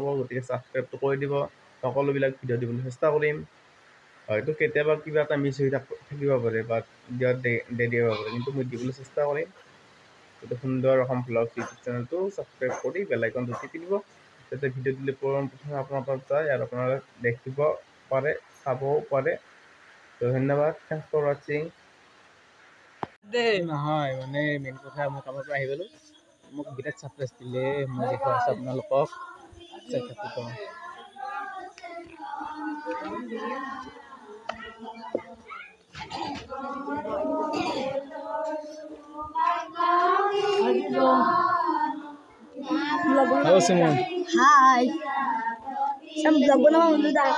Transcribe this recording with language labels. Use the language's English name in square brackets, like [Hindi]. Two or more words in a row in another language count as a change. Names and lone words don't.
[Assamese] গতিকে ছাবস্ক্ৰাইবটো কৰি দিব সকলোবিলাক ভিডিঅ' দিবলৈ চেষ্টা কৰিম হয়তো কেতিয়াবা কিবা এটা মিছ হৈ থাকিব পাৰে বা ভিডিঅ'ত দেৰি হ'ব পাৰে কিন্তু মই দিবলৈ চেষ্টা কৰিম গতিকে সুন্দৰ অসম ব্লগছ ইউটিউব চেনেলটো ছাবস্ক্ৰাইব কৰি [English] bell icon [Assamese] টিপি দিব যাতে ভিডিঅ' দিলে প্ৰথমে আপোনাৰ তাত যায় আৰু আপোনালোকে দেখিব পাৰে চাবও পাৰে তো ধন্যবাদ [English] thanks for watching [Assamese] নহয় মানে মেইন কথা মই কামৰ পৰা আহি গ'লোঁ মোক বিৰাট ছাৰপ্ৰাইজ দিলে মই দেখুৱাই আছোঁ আপোনালোকক চাই থাকক [Indonesian] Halo semua. [Filipino] Hai. Sam vlog ko naman ulit ah.